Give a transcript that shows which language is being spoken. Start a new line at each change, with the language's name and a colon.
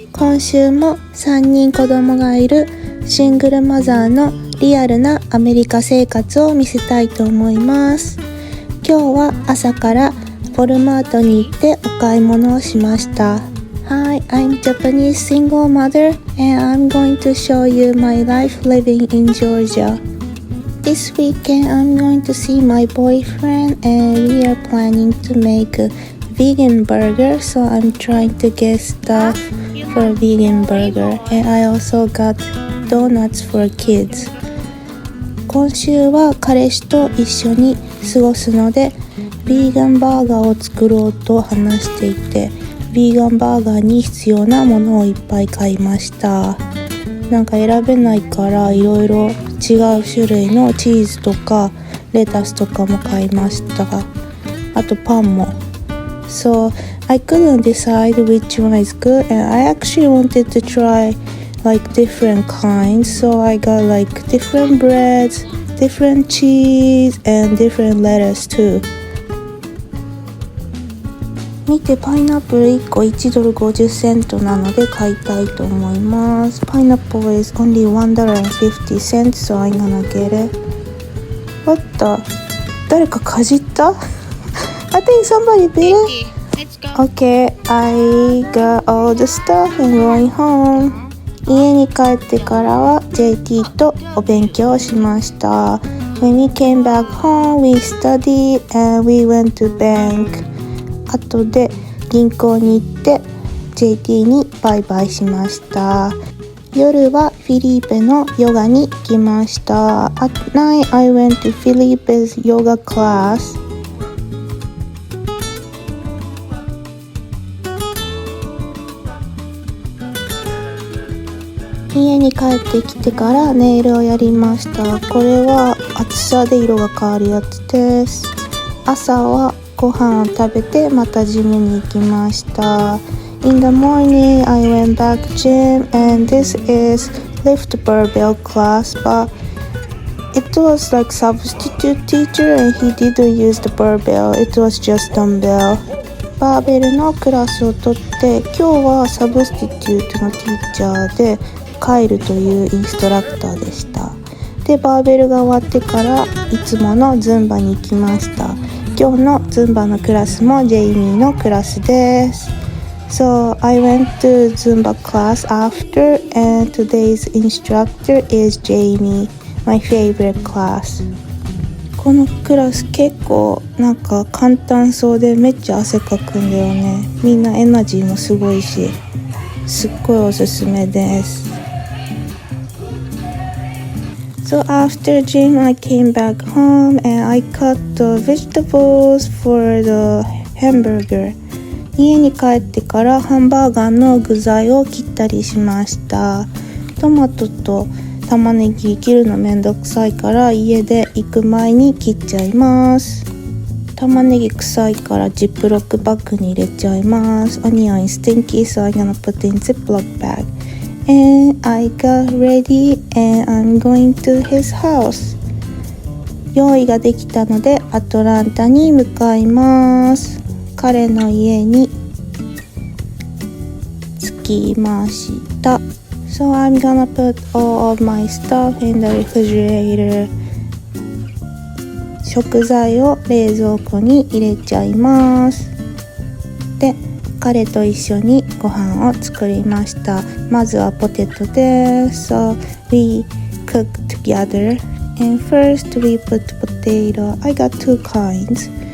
Japanese: 今週も3人子供がいるシングルマザーのリアルなアメリカ生活を見せたいと思います。今日は朝からウォルマートに行ってお買い物をしました。
English: Hi, I'm Japanese single mother and I'm going to show you my life living in Georgia. This weekend I'm going to see my boyfriend and we are planning to make a vegan burger, so I'm trying to get stuff for a vegan burger and I also got donuts for kids.
Japanese: 今週は彼氏と一緒に過ごすのでビーガンバーガーを作ろうと話していて、ビーガンバーガーに必要なものをいっぱい買いました。なんか選べないからいろいろ違う種類のチーズとかレタスとかも買いました。あとパンも。
English: So I couldn't decide which one is good and I actually wanted to try like different kinds. So I got like different breads, different cheese and different lettuce too.
Japanese: 見てパイナップル1個1ドル50セントなので買いたいと思います。
English: Pineapple is only $1.50 so I'm gonna get it. What the?
Japanese: 誰かかじった？
English: I think somebody bit it. Okay, I got all the stuff and going home.
Japanese: 家に帰ってからは JT とお勉強をしました。
English: When we came back home, we studied and we went to bank.
Japanese: 後で銀行に行って JT にバイバイしました。夜はフィリーペのヨガに行きました。
English: At night, I went to Felipe's yoga class.
Japanese: 家に帰ってきてからネイルをやりました。これは厚さで色が変わるやつです。朝はご飯を食べてまたジムに行きました。
English: In the morning, I went back gym and this is lift barbell class, but it was like substitute teacher and he didn't use the barbell, it was just dumbbell.
Japanese: バーベルのクラスを取って今日はサブスティテュートのティーチャーでカイルというインストラクターでした。で、バーベルが終わってからいつものズンバに行きました。今日のズンバのクラスもジェイミーのクラスです。
English: So I went to Zumba class after and today's instructor is Jamie, my favorite class.
Japanese: このクラス結構なんか簡単そうでめっちゃ汗かくんだよね。みんなエナジーもすごいし、すっごいおすすめです。
English: So after gym, I came back home and I cut the vegetables for the hamburger.
Japanese: 家に帰ってからハンバーガーの具材を切ったりしました。トマトと玉ねぎ切るのめんどくさいから家で行く前に切っちゃいます。玉ねぎ臭いからジップロックバッグに入れちゃいます。
English: Onion is stinky, so I'm gonna put in Ziploc bag.And I got ready and I'm going to his house.
Japanese: 用意ができたのでアトランタに向かいます。彼の家に着きました。
English: So I'm gonna put all of my stuff in the refrigerator.
Japanese: 食材を冷蔵庫に入れちゃいます。で彼と一緒にご飯を作りました。まずはポテトです。
English: So we cooked together. And first we put potato. I got two kinds.